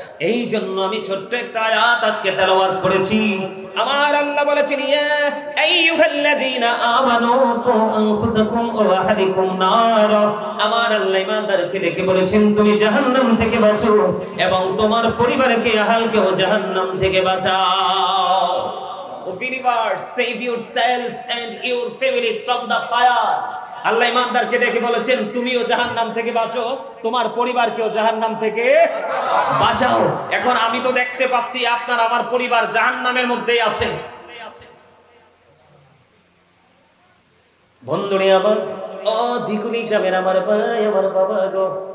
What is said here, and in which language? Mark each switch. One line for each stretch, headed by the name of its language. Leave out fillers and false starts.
Bangla: এই জন্য আমি ছোট্ট একটা আয়াত আজকে তেলাওয়াত করেছি। আমার আল্লাহ বলেছেন,
Arabic: ইয়া আইয়ুহাল্লাযীনা আমানু কু আনফুসাকুম ওয়া আহলিকুম নার।
Bangla: আমার আল্লাহ ঈমানদারকে ডেকে বলেছেন, তুমি জাহান্নাম থেকে বাঁচো এবং তোমার পরিবারকে, আহলকেও জাহান্নাম থেকে বাঁচাও।
English: O believers, save yourself and your families from the fire.
Bangla: আল্লাহ ঈমানদারকে ডেকে বলেছেন, তুমিও জাহান্নাম থেকে বাঁচো, তোমার পরিবারকেও জাহান্নাম থেকে বাঁচাও। এখন আমি তো দেখতে পাচ্ছি আপনার আমার পরিবার জাহান্নামের মধ্যেই আছে। বন্ধুরে আমার, ও দিকুনি গ্রামের আমার ভাই, আমার বাবা গো,